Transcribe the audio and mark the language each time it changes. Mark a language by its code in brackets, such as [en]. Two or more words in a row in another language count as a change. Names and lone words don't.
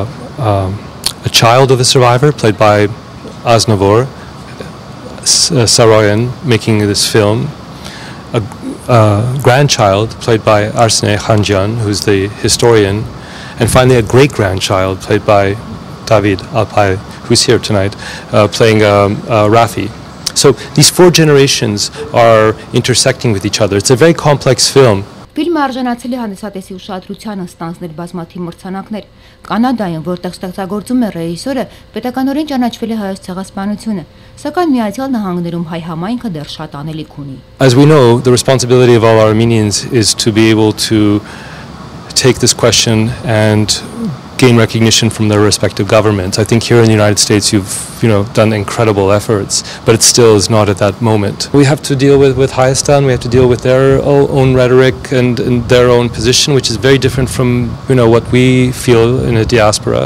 [en] a child of a survivor played by Aznavour Saroyan making this film, a grandchild played by Arsene Khanjan, who's the historian, and finally a great-grandchild played by David Alpay, who's here tonight, playing Rafi. So these 4 generations are intersecting with each other. It's a very complex film. [hy] Ֆիլմը արժանացել է հանդիսատեսի ուշադրությանը, ստանձնել բազմաթիվ մրցանակներ։ Կանադայում, որտեղ ստեղծագործում է ռեժիսորը, պետականորեն ճանաչվել է հայոց ցեղասպանությունը, սակայն Միացյալ Նահանգներում հայ համայնքը դեռ շատ անելիք ունի։ [en] As we know, the responsibility of all Armenians is to be able to take this question and gain recognition from their respective governments. I think here in the United States you've done incredible efforts, but it still is not at that moment. We have to deal with Hayastan, we have to deal with their own rhetoric and their own position, which is very different from what we feel in a diaspora.